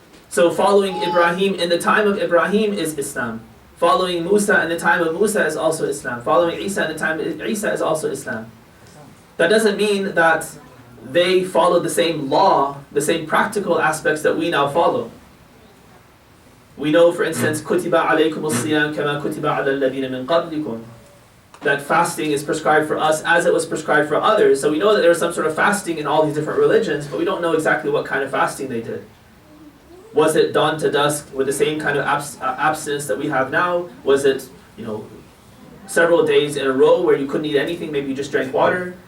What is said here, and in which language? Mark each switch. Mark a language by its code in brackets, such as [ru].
[en] So following Ibrahim in the time of Ibrahim is Islam. Following Musa in the time of Musa is also Islam. Following Isa in the time of Isa is also Islam. That doesn't mean that they follow the same law, the same practical aspects that we now follow. We know, for instance, [ar] كُتِبَ عَلَيْكُمُ الصِّيَامُ كَمَا كُتِبَ عَلَى الَّذِينَ مِنْ قَبْلِكُمْ. [en] That fasting is prescribed for us as it was prescribed for others. So we know that there was some sort of fasting in all these different religions, but we don't know exactly what kind of fasting they did. Was it dawn to dusk with the same kind of abstinence that we have now? Was it, several days in a row where you couldn't eat anything, maybe you just drank water?